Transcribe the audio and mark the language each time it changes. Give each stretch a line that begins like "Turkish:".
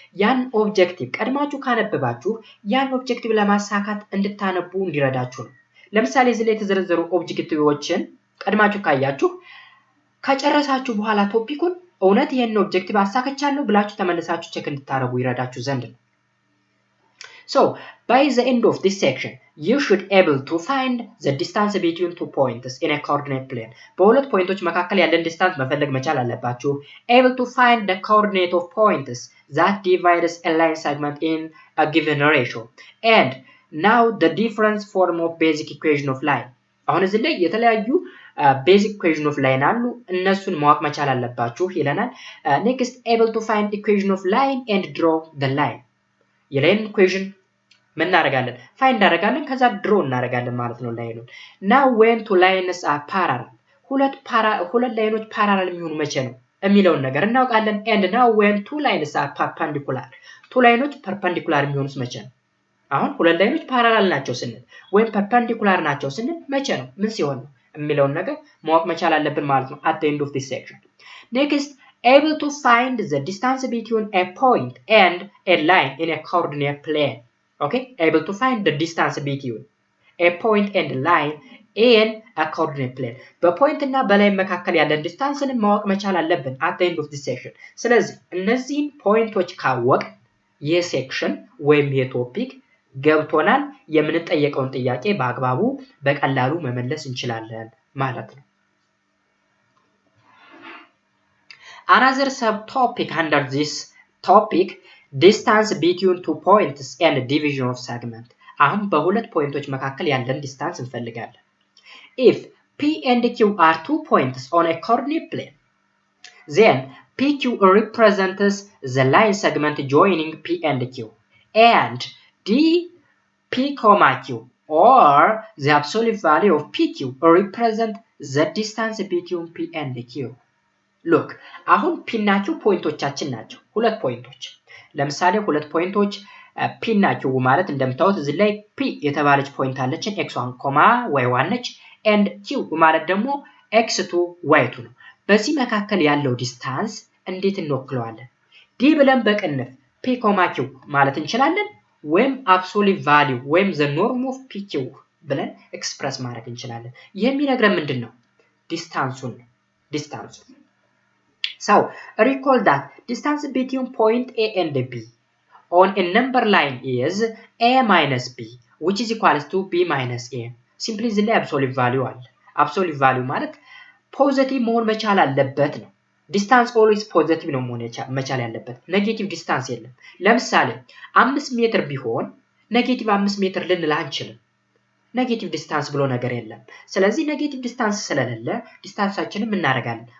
Amharic: ያን ኦብጀክቲቭ ቀድማችሁ ካነበባችሁ ያን ኦብጀክቲቭ ለማሳካት እንድታነቡ እንዲረዳችሁ ነው። ለምሳሌ እዚህ ላይ የተዘረዘሩ ኦብጀክቲቮችን ቀድማችሁ ካያችሁ ከጨረሳችሁ በኋላ ቶፒኩን እውነት ይሄን ኦብጀክቲቭ አሳክቻለሁ ብላችሁ ተመልሳችሁ ቼክ እንድታረጉ ይረዳችሁ ዘንድ ነው።
English: So, by the end of this section, you should able to find the distance between two points in a coordinate plane.
Amharic: በሁለት ፖይንቶች መካከል ያለን ዲስታንስ መፈለግ መቻል አለባችሁ።
English: Able to find the coordinate of points that divides a line segment in a given ratio. And now the difference form of basic equation of line.
Amharic: አሁን እዚህ ላይ የተለያዩ
English: basic equation of line
Amharic: አሉ። እነሱን ማወቅ መቻል አለባችሁ ይለናል።
English: Next, able to find equation of line and draw the line.
Amharic: የላይን ኢኩዌሽን ምን እናደርጋለን? ፋይንድ እናደርጋለን፣ ከዛ ድሮ እናደርጋለን ማለት ነው ላይኑን።
English: ናው ዌን ቱ ላይንስ አር ፓራላል፣
Amharic: ሁለት ላይኖች ፓራላል የሚሆኑ መቼ ነው የሚለውን ነገር እናውቃለን።
English: ኤንድ ናው ዌን ቱ ላይንስ አር ፐርፐንዲኩላር፣
Amharic: ቱ ላይኖች ፐርፐንዲኩላር የሚሆኑት መቼ ነው? አሁን ሁለት ላይኖች ፓራላል ናቸው ስንል ወይም ፐርፐንዲኩላር ናቸው ስንል መቼ ነው? ምን ሲሆን ነው የሚለውን ነገር ማወቅ መቻል አለብን ማለት ነው
English: at the end of this section. Next, able to find the distance between a point and a line in a coordinate plane. Okay, able to find the distance between a point and a line in a coordinate plane.
Amharic: በፖይንት እና በላይ መካከል ያለን ዲስታንስን ማወቅ መቻል አለብን
English: at the end of this section.
Amharic: ስለዚህ እነዚህን ፖይንቶች ካወቅ የሴክሽን ወይም የቶፒክ ገብቶናል፣ የምንጠየቀውን ጥያቄ በአግባቡ በቀላሉ መመለስ እንችላለን ማለት ነው።
English: Another subtopic under this topic, distance between two points and division of segment.
Amharic: አሁን በሁለት ፖይንቶች መካከል ያለን ዲስታንስ እንፈልጋለን።
English: If P and Q are two points on a coordinate plane, then PQ represents the line segment joining P and Q, and P, Q, or the absolute value of PQ represent the distance between P and Q.
Amharic: ሉክ አሁን ፒ እና ኪው ፖይንቶቻችን ናቸው። ሁለት ፖይንቶች ለምሳሌ ሁለት ፖይንቶች ፒ እና ኪው ማለት እንደምታዩት እዚህ ላይ ፒ የተባለች ፖይንት አለችን x1 ኮማ y1 ነች and ኪው ማለት ደግሞ x2 y2 ነው። በዚህ መካከል ያለው ዲስታንስ እንዴት እንወክለዋለን? ዲ ብለን በቅንፍ ፒ ኮማ ኪው ማለት እንችላለን ወይም አብሶሉት ቫልዩ ወይም
English: the norm of pq
Amharic: ብለን ኤክስፕረስ ማድረግ እንችላለን። የሚነግረን ምንድነው? ዲስታንሱን
English: So, recall that distance between point A and B on a number line is A minus B, which is equals to B minus A. Simply the absolute value
Amharic: አለ። absolute value ማለት ፖዚቲቭ መሆን መቻል አለበት ነው። ዲስታንስ ኦልዌይስ ፖዚቲቭ ነው መሆን መቻል ያለበት። ኔጌቲቭ ዲስታንስ የለም። ለምሳሌ 5 ሜትር ቢሆን ኔጌቲቭ 5 ሜትር ልንል አንችልም። ኔጌቲቭ ዲስታንስ ብሎ ነገር የለም። ስለዚህ ኔጌቲቭ ዲስታንስ ስለሌለ ዲስታንሳችንን ምን እናደርጋለን?